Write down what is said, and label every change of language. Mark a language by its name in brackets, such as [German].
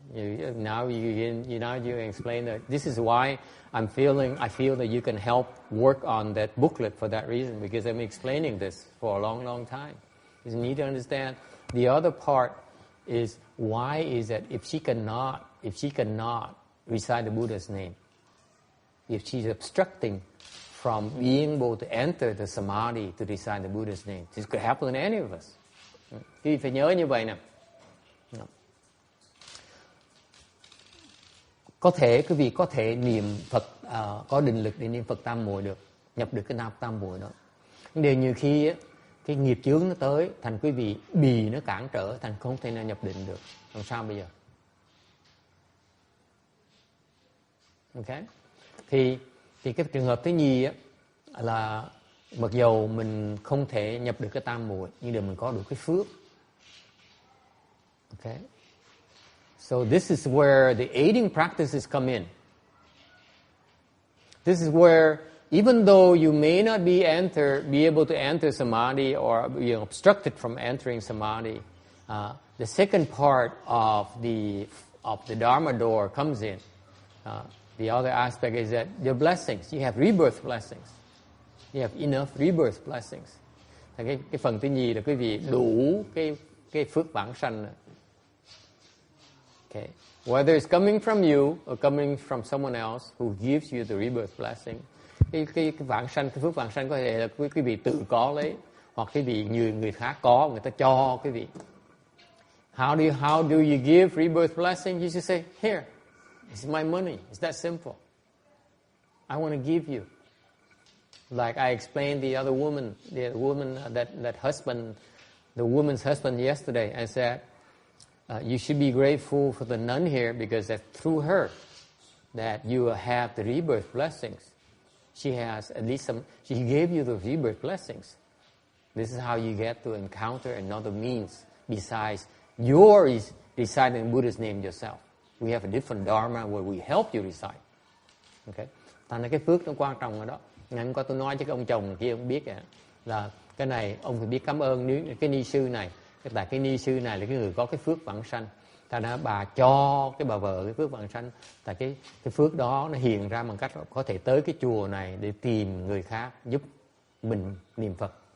[English] Now you explain that. This is why I feel that you can help work on that booklet for that reason, because I'm explaining this for a long, long time. You need to understand. The other part is why is that if she cannot recite the Buddha's name, if she's obstructing from being able to enter the samadhi to recite the Buddha's name, this could happen to any of us. [Vietnamese] Quý vị phải nhớ như vậy nè. Quý vị có thể niệm Phật, có định lực để niệm Phật tam muội được, nhập được cái tam muội đó. Nhưng điều nhiều khi cái nghiệp chướng nó tới, thành quý vị bì nó cản trở, thành không thể nào nhập định được. Làm sao bây giờ? Okay. Thì cái trường hợp thứ nhì á, là mặc dầu mình không thể nhập được cái tam muội, nhưng để mình có được cái phước. [English] Okay. So this is where the aiding practices come in. This is where even though you may not be able to enter samadhi or be obstructed from entering samadhi, the second part of the Dharma door comes in. The other aspect is that your blessings, you have rebirth blessings. You have enough rebirth blessings. [Vietnamese] Cái phần thứ nhì là quý vị đủ cái phước vãng sanh. [English] Okay. Whether it's coming from you or coming from someone else who gives you the rebirth blessing, [Vietnamese] cái vãng sanh, cái phước vãng sanh có thể là quý vị tự có lấy, hoặc quý vị người khác có, người ta cho quý vị. [English] How do you give rebirth blessing? You just say, here, it's my money. It's that simple. I want to give you. Like I explained the woman's husband yesterday. I said, you should be grateful for the nun here because that through her that you have the rebirth blessings. She has at least she gave you the rebirth blessings. This is how you get to encounter another means besides reciting Buddha's name yourself. We have a different Dharma where we help you recite. Okay. [Vietnamese] Thành ra cái phước nó quan trọng ở đó. Ngày hôm qua tôi nói với cái ông chồng kia, ông biết là cái này ông phải biết cảm ơn cái ni sư này. Tại cái ni sư này là cái người có cái phước vãng sanh. Thành ra bà cho cái bà vợ cái phước vãng sanh. Tại cái phước đó nó hiện ra bằng cách có thể tới cái chùa này để tìm người khác giúp mình niệm Phật.